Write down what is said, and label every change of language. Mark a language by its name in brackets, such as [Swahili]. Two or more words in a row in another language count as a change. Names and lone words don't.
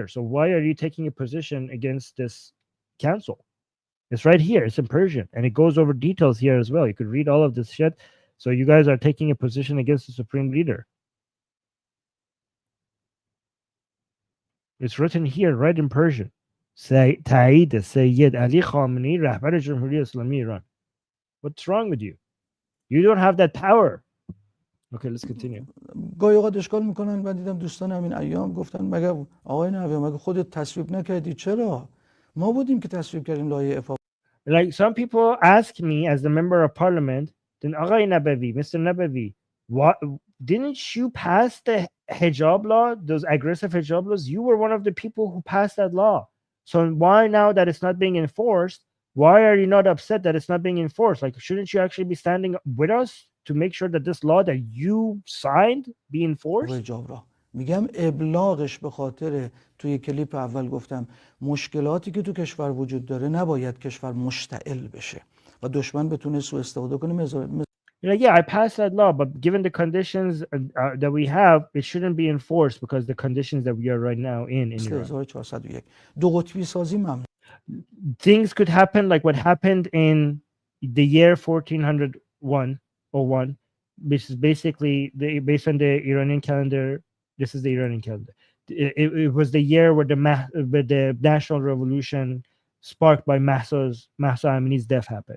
[English] So why are you taking a position against this council? It's right here. It's in Persian, and it goes over details here as well. You could read all of this shit. So you guys are taking a position against the supreme leader. It's written here, right in Persian. [Persian] تایید سید علی خامنه‌ای رهبر جمهوری اسلامی ایران. [English] What's wrong with you? You don't have that power. Okay, let's continue. [Persian] گاهی اوقات اشکال میکنن. من دیدم دوستان همین ایام گفتن مگه آقای نوی مگه خودت تصویب نکردی؟ چرا؟ ما بودیم که تصویب کردیم لایحه افاق. [English] Like some people ask me as the member of parliament, then آقای نبوی, Mr. Navabi, what didn't you pass the hijab law, those aggressive hijab laws? You were one of the people who passed that law. So why now that it's not being enforced, why are you not upset that it's not being enforced? Like, shouldn't you actually be standing with us to make sure that this law that you signed be enforced? [Persian] حجاب را میگم ابلاغش به خاطر توی کلیپ اول گفتم مشکلاتی که تو کشور وجود داره نباید کشور مشتعل بشه و دشمن بتونه سوء استفاده کنه. [English] Like, yeah, I passed that law, but given the conditions that we have, it shouldn't be enforced because the conditions that we are right now in Iran. [Persian] 1401 دو قطبی سازی ممنوع. [English] Things could happen like what happened in the year 1401, which is basically based on the Iranian calendar. This is the Iranian calendar. It was the year where the national revolution sparked by Mahsa Amini's death happened.